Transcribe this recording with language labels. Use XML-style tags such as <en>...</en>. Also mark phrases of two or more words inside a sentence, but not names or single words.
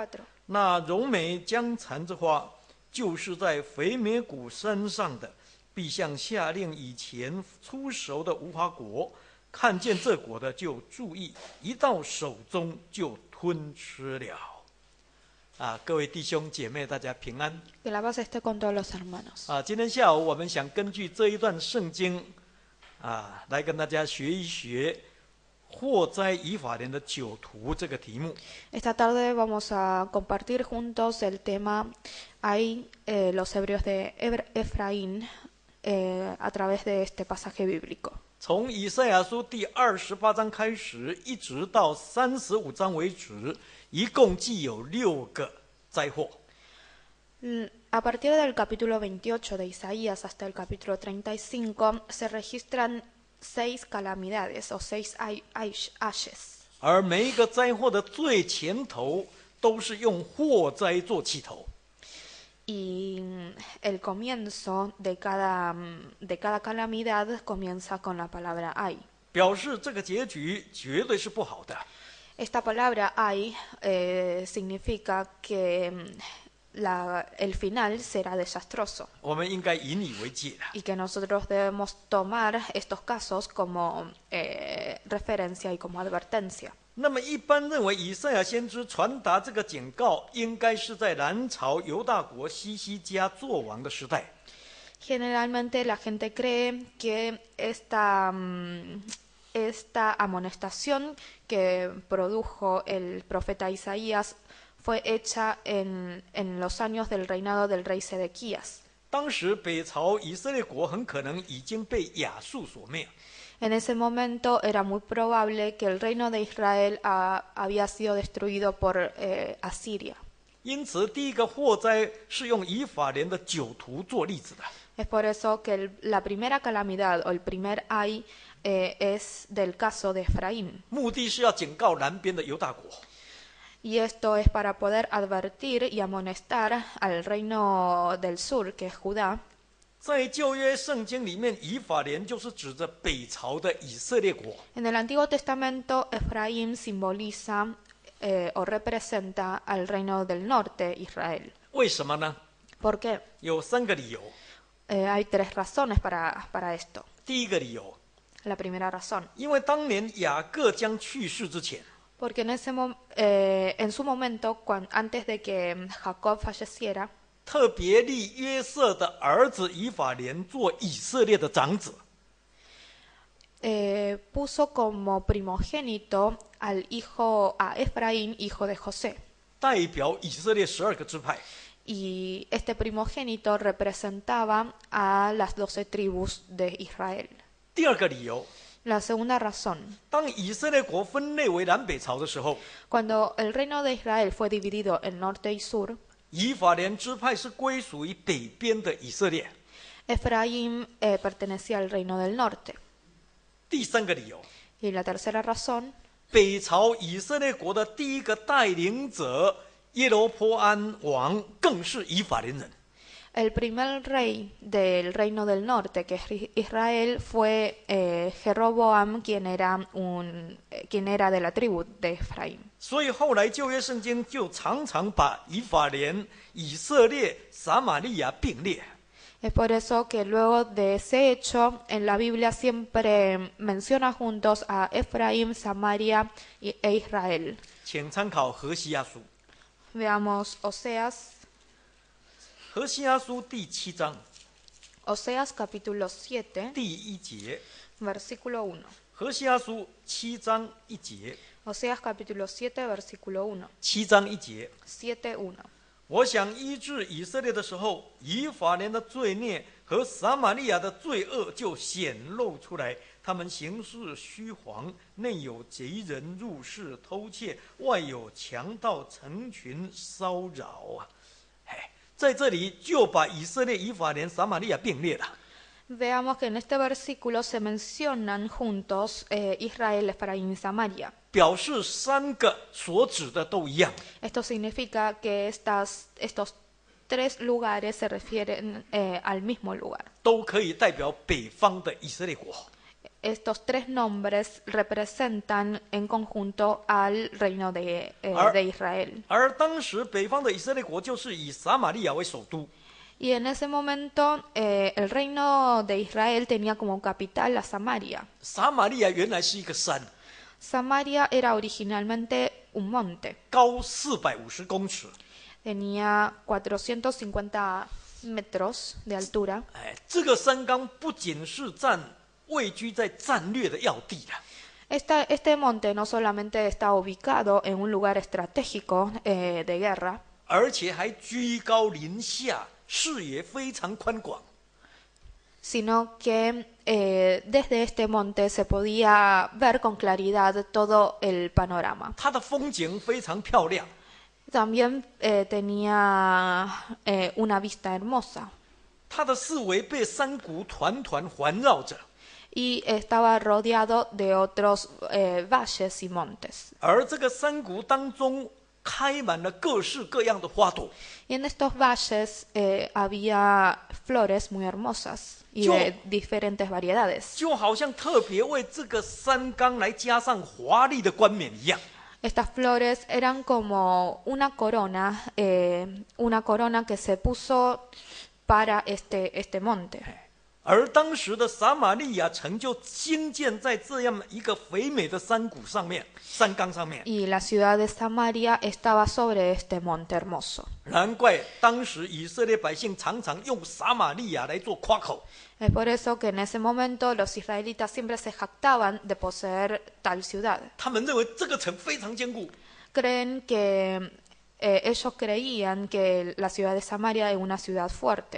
<zh>那柔美江蚕之花，就是在肥美谷山上的，必像下令以前出熟的无花果，看见这果的就注意，一到手中就吞吃了。各位弟兄姐妹，大家平安。</zh> <es>Que la paz esté con todos los hermanos.</es> <zh>今天下午我们想根据这一段圣经，来跟大家学一学祸哉以法莲的酒徒这个题目。</zh> <es>Esta tarde vamos a compartir juntos el tema Hay los hebreos de Efraín a través de este pasaje bíblico.</es> <zh>从以赛亚书第28章开始，一直到35章为止，一共计有6个灾祸。</zh> <es>A partir del capítulo 28 de Isaías hasta el capítulo 35 se registran 6 calamidades o 6 ayes.</es> <zh>而每一个灾祸的最前头，都是用祸灾做起头。</zh> <es>Y el comienzo de cada calamidad comienza con la palabra ay.</es> <zh>表示这个结局绝对是不好的。</zh> <es>Esta palabra ay significa que el final será desastroso</es> <zh>我们应该引以为戒的。</zh> <es>y que nosotros debemos tomar estos casos como referencia y como advertencia.</es> <zh>那么一般认为，以赛亚先知传达这个警告，应该是在南朝犹大国西西家作王的时代。</zh> <es>Generalmente la gente cree que esta amonestación que produjo el profeta Isaías fue hecha en los años del reinado del rey Sedequías.</es> <zh>当时北朝以色列国很可能已经被亚述所灭。</zh> <es>En ese momento era muy probable que el reino de Israel había sido destruido por Asiria.</es> <zh>因此，第一个祸灾是用以法莲的酒徒做例子的。</zh> <es>Es por eso que la primera calamidad o el primer ay es del caso de Efraín.</es> <zh>目的是要警告南边的犹大国。</zh> <es>Y esto es para poder advertir y amonestar al reino del sur, que es Judá.</es> <zh>在旧约圣经里面，以法莲就是指着北朝的以色列国。</zh> <es>En el Antiguo Testamento, Efraín simboliza o representa al reino del norte, Israel.</es> <zh>为什么呢？</zh> <es>¿Por qué?</es> <zh>有3个理由。</zh> <es>Hay 3 razones para esto.</es> <zh>第一个理由，</zh> <es>La primera razón,</es> <zh>因为当年雅各将去世之前，</zh> <es>porque en su momento, antes de que Jacob falleciera,</es> <zh>特别立约瑟的儿子以法莲做以色列的长子。</zh> <es>puso como primogénito a Efraín, hijo de José.</es> <zh>代表以色列12个支派。</zh> <es>Y este primogénito representaba a las 12 tribus de Israel.</es> <zh>第二个理由，</zh> <es>La segunda razón,</es> <zh>当以色列国分裂为南北朝的时候，</zh> <es>cuando el reino de Israel fue dividido en norte y sur,</es> <zh>以法莲支派是归属于北边的以色列。</zh> <es>Efraín pertenecía al reino del norte.</es> <zh>第3个理由，</zh> <es>Y la tercera razón,</es> <zh>北朝以色列国的第一个带领者耶罗波安王更是以法莲人。</zh> <es>el primer rey del reino del norte, que es Israel, fue Jeroboam, quien era de la tribu de Efraín.</es> <zh>所以后来旧约圣经就常常把以法莲、以色列、撒玛利亚并列。</zh> <es>Es por eso que luego de ese hecho, en la Biblia siempre menciona juntos a Efraín, Samaria e Israel.</es> <zh>请参考何西阿书。</zh> <es>Veamos Oseas</es> <zh>何西阿书第7章</zh> <es>Oseas capítulo 7,</es> <zh>第1节，</zh> <es>versículo 1.</es> <zh>何西阿书7章1节，</zh> <es>Oseas capítulo 7, versículo 1.</es> <zh>7 章1节。</zh> <es>7:1.</es> <zh>我想医治以色列的时候，以法莲的罪孽和撒玛利亚的罪恶就显露出来。他们行事虚谎，内有贼人入室偷窃，外有强盗成群骚扰啊！在这里就把以色列、以法莲、撒玛利亚并列了。</zh> <es>Veamos que en este versículo se mencionan juntos Israel, Efraín y Samaria.</es> <zh>表示3个所指的都一样。</zh> <es>Esto significa que estos 3 lugares se refieren al mismo lugar.</es> <zh>都可以代表北方的以色列国。</zh> <es>Estos 3 nombres representan en conjunto al reino de Israel.</es> <zh>而当时北方的以色列国就是以撒玛利亚为首都。</zh> <es>Y en ese momento el reino de Israel tenía como capital a Samaria.</es> <zh>撒玛利亚原来是一个山，</zh> <es>Samaria era originalmente un monte.</es> <zh>高450公尺。</zh> <es>Tenía 450 metros de altura.</es> <zh>这个山冈不仅是位居在战略的要地了，</zh> <es>Este monte no solamente está ubicado en un lugar estratégico de guerra,</es> <zh>而且还居高临下，视野非常宽广。</zh> <es>sino que desde este monte se podía ver con claridad todo el panorama.</es> <zh>它的风景非常漂亮，</zh> <es>También tenía una vista hermosa</es> <zh>它的四围被山谷团团环绕着，</zh> <es>y estaba rodeado de otros valles y montes.</es> <zh>而这个山谷当中开满了各式各样的花朵，</zh> <es>Y en estos valles había flores muy hermosas y de diferentes variedades.</es> <zh>就好像特别为这个山冈来加上华丽的冠冕一样。</zh> <es>Estas flores eran como una corona que se puso para este monte.</es> <zh>而当时的撒玛利亚城就兴建在这样一个肥美的山谷上面，山冈上面。</zh> <es>Y la ciudad de Samaria estaba sobre este monte hermoso.</es> <zh>难怪当时以色列百姓常常用撒玛利亚来做夸口。</zh> <es>Es por eso que en ese momento los israelitas siempre se jactaban de poseer tal ciudad.</es> <zh>他们认为这个城非常坚固，</zh> <es>Creen que ellos creían que la ciudad de Samaria era una ciudad fuerte</es>